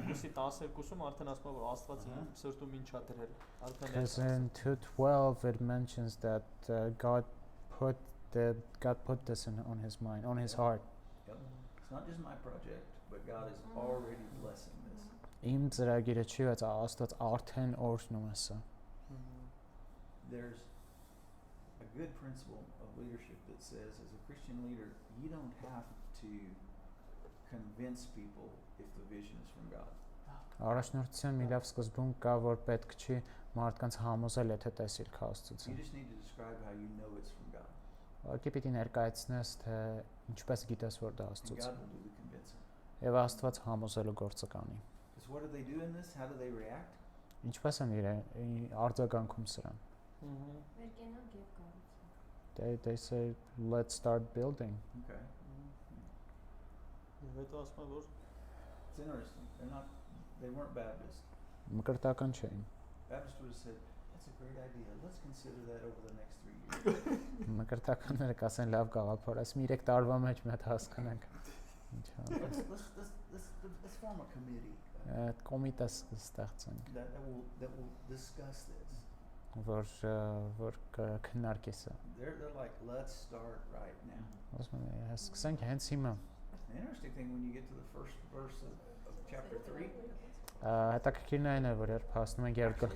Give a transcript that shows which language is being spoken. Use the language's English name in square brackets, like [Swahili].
[Armenian] 2:12-ում արդեն ասում է որ Աստված իմ սրտում ինչ ա դրել։ [English] Because in 2:12 it mentions that God put this on his mind, on his heart. Yep. It's not just my project, but God is already blessing this. [Armenian] Իմ ծրագիրը չի, բայց Աստված արդեն օրհնում է սա։ [English] There's a good principle of leadership that says, as a Christian leader, you don't have to convince people if the vision is from God. [Armenian] Առաջնորդության մի լավ սկզբունք կա, որ պետք չի մարդկանց համոզել, եթե տեսիլք Աստծուց։ [English] You just need to describe how you know it's from God. [Armenian] Ուղղակի պիտի ներկայացնես, թե ինչպես գիտես, որ դա [English] And [Armenian] Աստծուց [English] God [Armenian] է։ [English] will do the convincing. [Armenian] Եվ Աստված համոզելու գործը կանի։ [English] Because what do they do in this? How do they react? [Armenian] Ինչպես են իրեն արձագանքում սրան։ մեր կենանք եւ կառուցենք [English] They say let's start building. Okay. [Armenian] Եվ հետո ասում է որ [English] It's interesting. They weren't Baptist. [Armenian] Մկրտական չէին։ [English] Baptist would have said, that's a great idea. Let's consider that over the next 3 years. [Armenian] Մկրտականները կասեն լավ գաղափար, ասում 3 տարվա մեջ մենք հասկանանք։ Ինչ է։ [English] Let's form a committee [Armenian] Կոմիտե ստեղծենք, [English] that will discuss this. [Armenian] որ քննարկի սա։ [English] They're like, let's start right now. [Armenian] Ասում եմ, սկսենք հենց հիմա։ [English] The interesting thing when you get to the first verse of chapter 3, [Armenian] Հետաքրքիրն այն է, որ երբ հասնում ենք երկրորդ գլխի